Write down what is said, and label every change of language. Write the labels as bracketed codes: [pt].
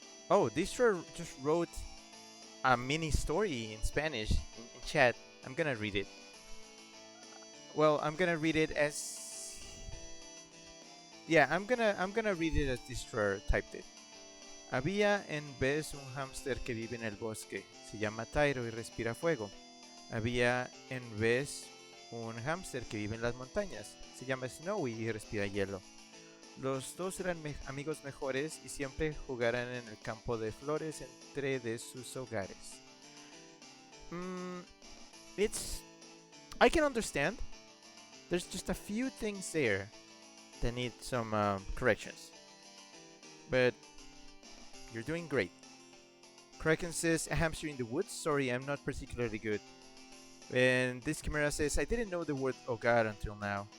[en] Oh, this just wrote a mini story in Spanish in chat. I'm gonna read it. Well, I'm gonna read it as. Yeah, I'm gonna read it as Destroyer typed it. [es] Había en vez un hámster que vive en el bosque. Se llama Tyro y respira fuego. Había en vez un hámster que vive en las montañas. Se llama Snowy y respira hielo. Los dos eran amigos mejores y siempre jugarán en el campo de flores entre de sus hogares. [en] Mm, it's I can understand. There's just a few things there that need some corrections. But you're doing great. Kraken says, a hamster in the woods? Sorry, I'm not particularly good. And this Chimera says, I didn't know the word oh god until now.